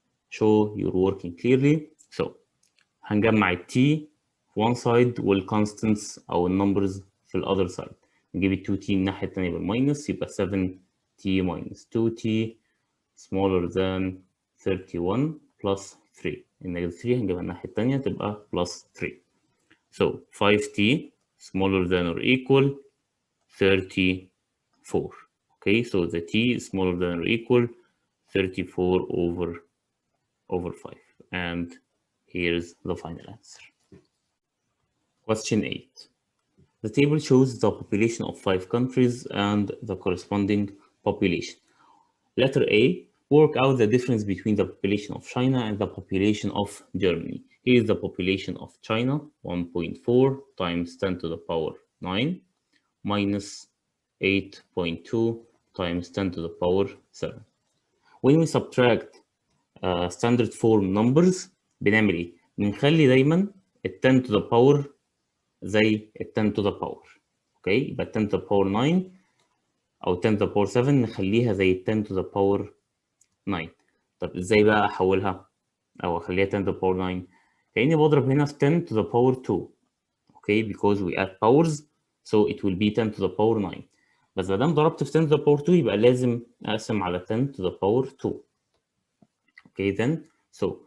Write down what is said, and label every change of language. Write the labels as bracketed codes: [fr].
[en] Show you're working clearly. So [ar] هنجمع ال [en] t في one side والconstants أو numbers في the other side. [ar] نجيب ال 2t الناحية التانية بالماينس يبقى [en] 7t minus 2t smaller than 31 plus 3. [ar] النيجاتيف 3 هنجيبها الناحية التانية تبقى plus 3. [en] So 5t smaller than or equal 34. Okay, so the t is smaller than or equal 34 over 5. And here's the final answer. Question 8. The table shows the population of 5 countries and the corresponding population. Letter A, work out the difference between the population of China and the population of Germany. Here is the population of China, 1.4 times 10 to the power 9 minus 8.2 times 10 to the power 7. When we subtract standard form numbers [ar] بنعمل ايه؟ بنخلي دايما ال [en] 10 to the power زي ال 10 to the power. [ar] اوكي، يبقى 10 to the power 9 او 10 to the power 7 نخليها زي ال 10 to the power 9. طب ازاي بقى احولها او اخليها [en] 10 to the power 9؟ [ar] كأني بضرب هنا في 10 to the power 2. اوكي، [en] because we add powers so it will be 10 to the power 9. [ar] بس ما دام ضربت في 10 to the power 2 يبقى لازم اقسم على 10 to the power 2. [en] Okay, then so